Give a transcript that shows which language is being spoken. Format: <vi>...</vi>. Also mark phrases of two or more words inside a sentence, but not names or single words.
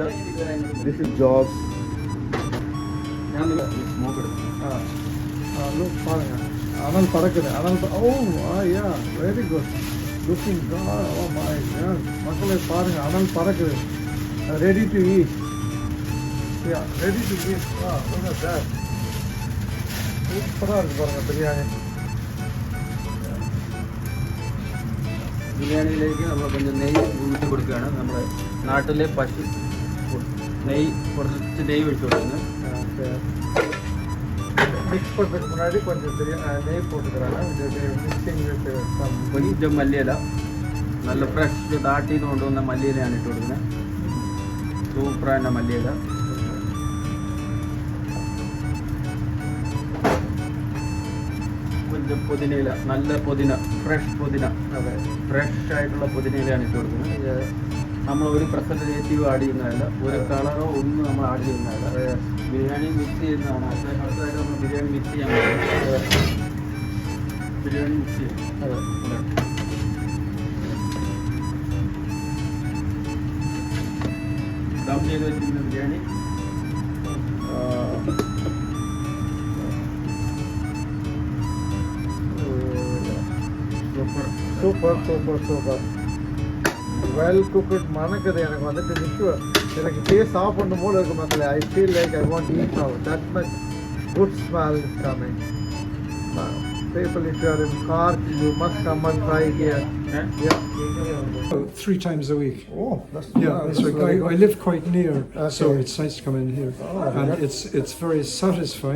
<en>This is jobs. Look,</en> <ta>அனல் பறக்குது.</ta> <en>Oh, yeah, very good. Looking good. Oh my God, mashallah,</en> <ta>பாருங்க அனல் பறக்குது.</ta> <en>Ready to eat. Yeah, ready to eat. Wow, look at that. Super</en> <ta>பாருங்க பிரியாணி.</ta> <ml>ബിരിയാണിയിലേക്ക് നമ്മൾ கொஞ்சம் നെയ്യ് ഒഴിച്ച് കൊടുക്കുകയാണ്. നമ്മുടെ നാട്ടിലെ പശു നെയ്യ് കുറച്ച് നെയ്യ് ഒഴിച്ച് കൊടുക്കുന്നത്.</ml> <ta>மிக்ஸ் பண்ணுறதுக்கு முன்னாடி கொஞ்சம் நெய் போட்டுக்கிறாங்க. மிக்சிங் கொஞ்சம் மல்லியில</ta> <ml>നല്ല ഫ്രഷ് നാട്ടിൽ നിന്ന് കൊണ്ടുവന്ന മല്ലിയിലയാണ് ഇട്ട് കൊടുക്കുന്നത്. സൂപ്പറായ മല്ലിയില. கொஞ்சம் പുതിനയില, നല്ല പുതിന, ഫ്രഷ് പുതിന, അതെ ഫ്രഷ് ആയിട്ടുള്ള പുതിനയിലാണ് ഇട്ട് കൊടുക്കുന്നത്. നമ്മൾ ഒരു പ്രസർവേറ്റീവ് ആഡ് ചെയ്യുന്നതല്ല, ഒരു കളറോ ഒന്നും നമ്മൾ ആഡ് ചെയ്യുന്നതല്ല. ബിരിയാണി മിക്സ് ചെയ്യുന്നതാണ്. അടുത്തതായിട്ട് നമ്മൾ ബിരിയാണി മിക്സ് ചെയ്യാൻ പറ്റും. ബിരിയാണി മിക്സ് ചെയ്യും. അതെ ദം ചെയ്ത് വെച്ചിരിക്കുന്ന ബിരിയാണി</ml> <en>super well cooked.</en> <ta>மணக்குது எனக்கு வந்துட்டு நிற்க எனக்கு டேஸ்ட் ஆஃப் பண்ணும் போல இருக்கு மக்களே.</ta> <en>I feel like I want eat now. That much good smell is coming. People, if you are in Cork, you must come and try here. Yeah. 3 times a week. Oh, that's that's right. I live quite near, so it's nice to come in here. And it's very satisfying.</en>